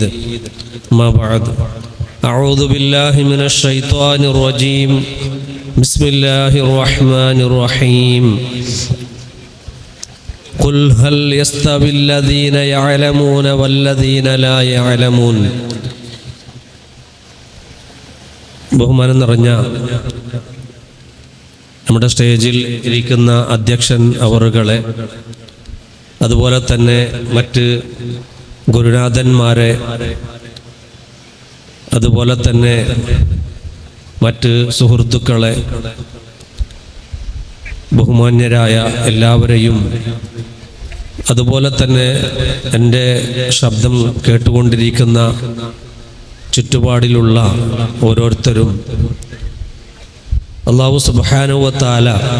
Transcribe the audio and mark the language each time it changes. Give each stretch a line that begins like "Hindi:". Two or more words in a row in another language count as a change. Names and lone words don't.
Arabic: ما بعد، أعوذ بالله من الشيطان الرجيم. بسم الله الرحمن الرحيم. قل هل يستوي الذين يعلمون والذين لا يعلمون.
Malayalam: ബഹുമാനം നിറഞ്ഞ നമ്മുടെ സ്റ്റേജിൽ ഇരിക്കുന്ന അധ്യക്ഷൻ അവറുകളെ, അതുപോലെ തന്നെ മറ്റ് ഗുരുനാഥന്മാരെ, അതുപോലെ തന്നെ മറ്റ് സുഹൃത്തുക്കളെ, ബഹുമാന്യരായ എല്ലാവരെയും, അതുപോലെ തന്നെ എൻ്റെ ശബ്ദം കേട്ടുകൊണ്ടിരിക്കുന്ന ചുറ്റുപാടിലുള്ള ഓരോരുത്തരും
Arabic: الله سبحانه وتعالى